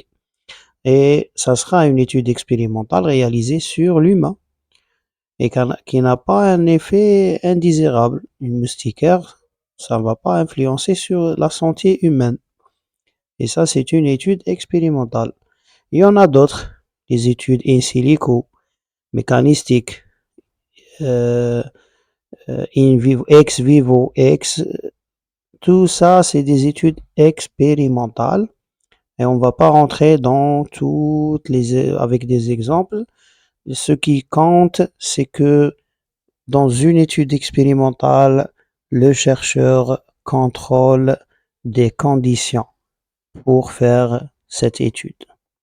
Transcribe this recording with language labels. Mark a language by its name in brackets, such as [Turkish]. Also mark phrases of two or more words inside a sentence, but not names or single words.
[French] Et ça sera une étude expérimentale réalisée sur l'humain et qui n'a pas un effet indésirable. Une moustiquaire, ça ne va pas influencer sur la santé humaine. Et ça, c'est une étude expérimentale. Il y en a d'autres, les études [Latin] in silico, [French] mécanistiques, euh, [Latin] in vivo, ex vivo, [French] tout ça, c'est des études expérimentales. Et on ne va pas rentrer dans toutes les, avec des exemples. Ce qui compte, c'est que dans une étude expérimentale, le chercheur contrôle des conditions pour faire cette étude.